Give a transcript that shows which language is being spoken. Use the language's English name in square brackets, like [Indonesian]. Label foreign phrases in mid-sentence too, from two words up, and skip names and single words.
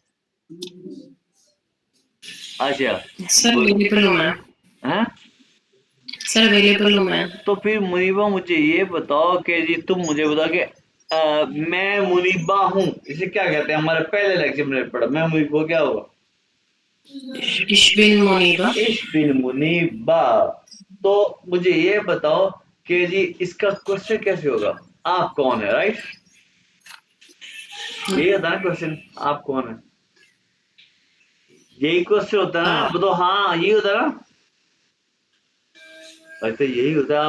[Hindi] अच्छा, सर अवेलेबल हूँ मैं। हाँ, सर अवेलेबल हूँ मैं। तो फिर मुनीबा मुझे ये बताओ कि जी तुम मुझे बताओ कि मैं मुनीबा हूँ, इसे क्या कहते हैं? हमारे पहले लेक्चर में पढ़ा, मैं मुनीबा क्या होगा? [German] Ich bin Moniba। ich bin Muniba. [Hindi] तो मुझे ये बताओ कि जी इसका क्वेश्चन कैसे होगा? आप कौन है, राइट? यही होता है क्वेश्चन, आप कौन है, यही क्वेश्चन होता है ना, बताओ। हाँ, यही होता है ना, वैसे यही होता है।